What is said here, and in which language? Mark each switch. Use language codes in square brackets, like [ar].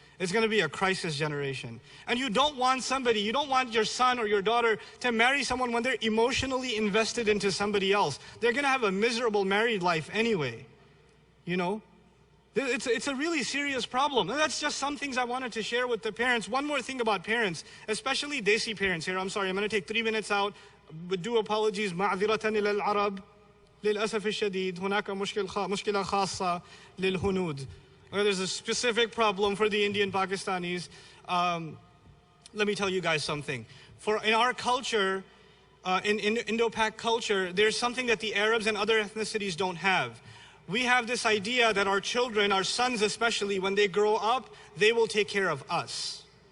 [en] It's going to be a crisis generation. And you don't want your son or your daughter to marry someone when they're emotionally invested into somebody else. They're going to have a miserable married life anyway, you know? It's a really serious problem. And that's just some things I wanted to share with the parents. One more thing about parents, especially Desi parents here. I'm sorry, I'm going to take 3 minutes out with due apologies, [ar] معذرة إلى العرب للأسف الشديد هناك مشكلة خاصة للهنود. [en] There's a specific problem for the Indian Pakistanis. Let me tell you guys something. In our culture, in Indo-Pak culture, there's something that the Arabs and other ethnicities don't have. We have this idea that our children, our sons especially, when they grow up, they will take care of us.